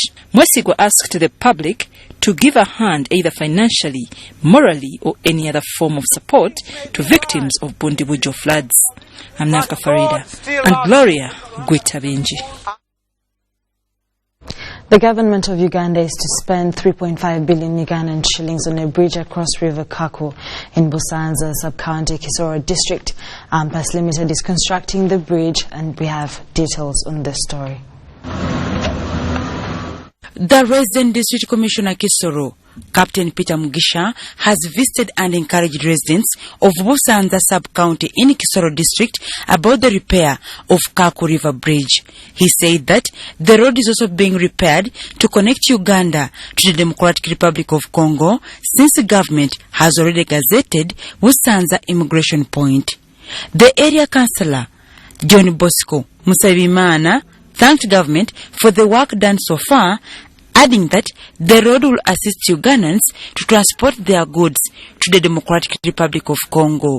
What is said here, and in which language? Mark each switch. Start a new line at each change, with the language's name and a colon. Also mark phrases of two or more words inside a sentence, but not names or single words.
English: Mwesigo asked the public to give a hand either financially, morally or any other form of support to victims of Bundibujo floods. I'm Nafka Farida and Gloria Gwitabinji. The government of Uganda is to spend 3.5 billion Ugandan shillings on a bridge across River Kaku in Busanza sub-county Kisoro district. Ampas Limited is constructing the bridge, and we have details on this story. The resident district commissioner Kisoro, Captain Peter Mugisha, has visited and encouraged residents of Busanza sub-county in Kisoro district about the repair of Kaku River Bridge. He said that the road is also being repaired to connect Uganda to the Democratic Republic of Congo, since the government has already gazetted Busanza immigration point. The area councillor, John Bosco Musabimana, thanked government for the work done so far, adding that the road will assist Ugandans to transport their goods to the Democratic Republic of Congo.